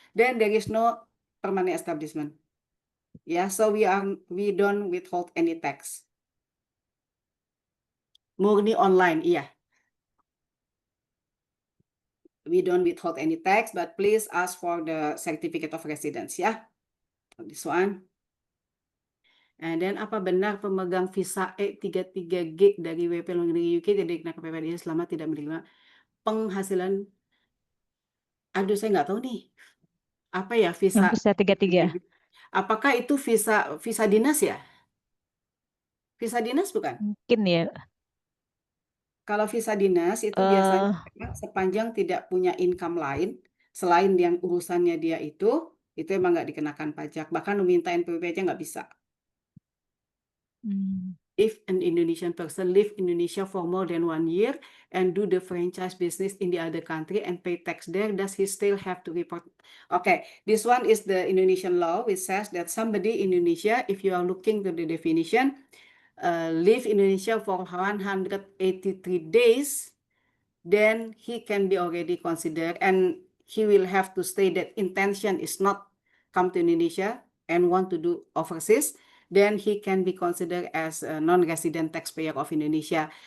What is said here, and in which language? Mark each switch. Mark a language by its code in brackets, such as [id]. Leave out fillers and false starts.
[en] Then there is no permanent establishment. Yeah, so we don't withhold any tax. [id] murni online, iya. [en] We don't withhold any tax, but please ask for the certificate of residence, ya. This one. And then [id] apa benar pemegang visa E33G dari WP luar negeri UK tidak dikenakan PPDS selama tidak menerima penghasilan? Aduh, saya nggak tahu nih. Apa ya Yang visa visa 33. E33G? Apakah itu visa dinas ya? Visa dinas bukan? Mungkin ya. Kalau visa dinas itu Eh, biasanya sepanjang tidak punya income lain selain yang urusannya dia itu emang nggak dikenakan pajak. Bahkan meminta NPWP aja nggak bisa. [en] If an Indonesian person live in Indonesia for more than 1 year and do the franchise business in the other country and pay tax there, does he still have to report? Okay, this one is the Indonesian law, which says that somebody in Indonesia, if you are looking to the definition, live in Indonesia for 183 days, then he can be already considered, and he will have to state that intention is not come to Indonesia and want to do overseas, then he can be considered as a non-resident taxpayer of Indonesia.